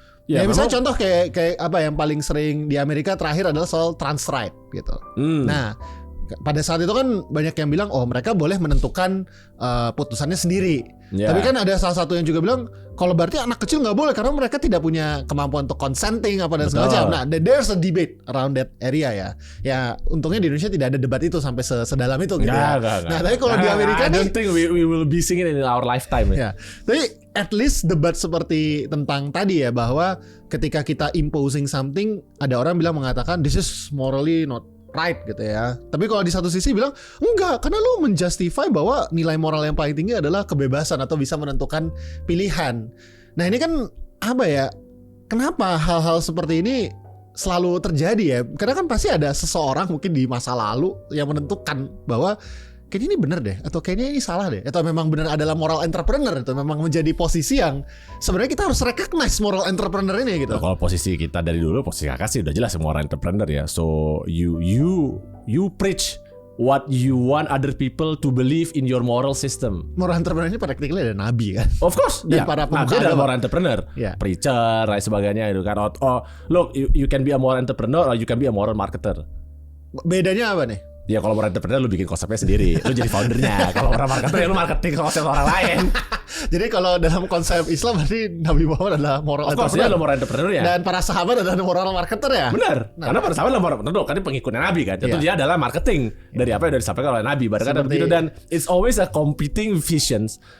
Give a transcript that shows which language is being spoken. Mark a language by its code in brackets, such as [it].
[id] Ya, misalnya contoh kayak apa yang paling sering di Amerika terakhir adalah soal trans right gitu. Nah, pada saat itu kan banyak yang bilang oh mereka boleh menentukan putusannya sendiri. Tapi kan ada salah satu yang juga bilang kalau berarti anak kecil nggak boleh karena mereka tidak punya kemampuan untuk consenting apa dan segala macam. [en] Nah, there's a debate around that area ya. [id] Ya untungnya di Indonesia tidak ada debat itu sampai sedalam itu gitu ya. Nah, tapi kalau di Amerika [en] I don't think we will be seeing it in our lifetime ya. [id] Tapi at least debat seperti tentang tadi ya bahwa ketika kita imposing something ada orang mengatakan [en] this is morally not right [id] gitu ya. Tapi kalau di satu sisi bilang enggak karena lu menjustify bahwa nilai moral yang paling tinggi adalah kebebasan atau bisa menentukan pilihan. Nah ini kan apa ya? Kenapa hal-hal seperti ini selalu terjadi ya? Karena kan pasti ada seseorang mungkin di masa lalu yang menentukan bahwa kayaknya ini benar deh atau kayaknya ini salah deh atau memang benar adalah moral entrepreneur itu memang menjadi posisi yang sebenarnya kita harus recognize moral entrepreneur ini gitu. Kalau posisi kita dari dulu posisi kakak sih udah jelas moral entrepreneur ya. [en] So you preach what you want other people to believe in your moral system. [id] Moral entrepreneur ini practically ada nabi kan. [en] Of course, [id] dan para nabi adalah moral entrepreneur, preacher dan sebagainya itu kan. [en] Oh, look, you can be a moral entrepreneur or you can be a moral marketer. [id] Bedanya apa nih? Ya kalau moral entrepreneur lu bikin konsepnya sendiri, lu jadi foundernya. Kalau moral marketer ya lu marketing konsep orang lain. Jadi kalau dalam konsep Islam berarti Nabi Muhammad adalah moral entrepreneur. Dia adalah moral entrepreneur ya. Dan para sahabat adalah moral marketer ya. Benar. Karena para sahabat adalah moral entrepreneur, kan dia pengikutnya Nabi kan. Itu dia adalah marketing dari apa yang sudah disampaikan oleh Nabi. Barangkali begitu dan [en] it's always a competing visions.